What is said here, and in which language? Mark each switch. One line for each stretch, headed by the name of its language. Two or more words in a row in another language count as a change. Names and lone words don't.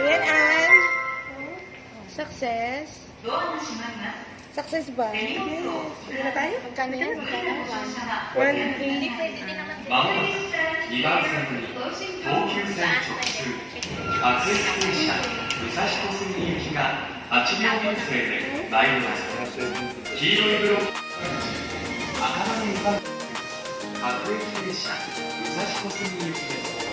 Filipino: Yan, Ann. Success. Success ba? Yes. Hindi na tayo? Magkano yan? Magkano? 180.
Japanese: まもなく2番線に東急線直通各駅停車武蔵小杉行きが8両編成で参ります。黄色いブロック赤羽2番各駅停車武蔵小杉行きです。